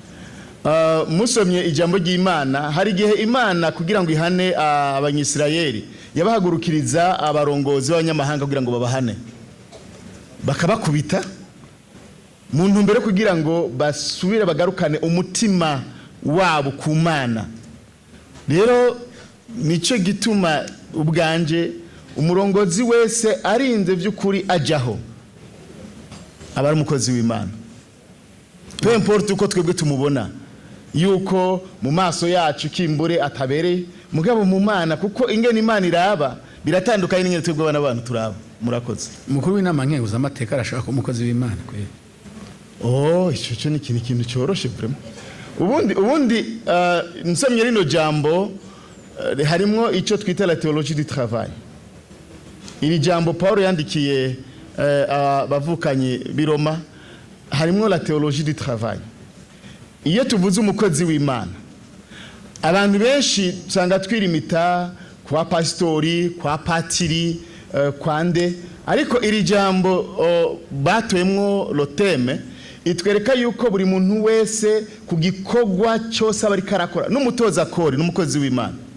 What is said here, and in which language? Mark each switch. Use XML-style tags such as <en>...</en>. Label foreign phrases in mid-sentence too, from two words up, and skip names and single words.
<rn>Musomye ijambo ry'Imana, hari gihe Imana kugira ngo ihane abanyisirayeli yabahagurukiriza abarongozi b'abanyamahanga kugira ngo babahane, bakabakubita mu ntumbero kugira ngo basubire bagarukane umutima wabo ku Mana. Rero nico gituma ubwanje umurongozi wese arinze vy'ukuri ajaho abari umukozi w'Imana,</rn> <fr>peu importe</fr> <rn>uko twebwe tumubona yuko mu maso yacu kimbure atabereye, mugabo mu Mana kuko ingene Imana iraba biratandukanye n'ingene twebwe abana abantu turaba. Murakoze. Mukuru w'inama nkenguza amateka arashaka umukozi w'Imana kwera. Ico ni ikintu cyoroshe vraiment. Ubundi nsomye rino jambo harimo ico twita</rn> <fr>la théologie du travail.</fr> <rn>Iri jambo Paul yandikiye abavukanye biroma, harimo</rn> <fr>la théologie du travail.</fr> <rn>Iyo tuvuze umukozi w'Imana, abantu benshi usanga twirimita kwa pastori, kwa patiri, kwande, ariko iri jambo batoyemwo loteme itwereka yuko buri muntu wese ku gikorwa cyose abari karakora, n'umutoza kori n'umukozi w'Imana.</rn>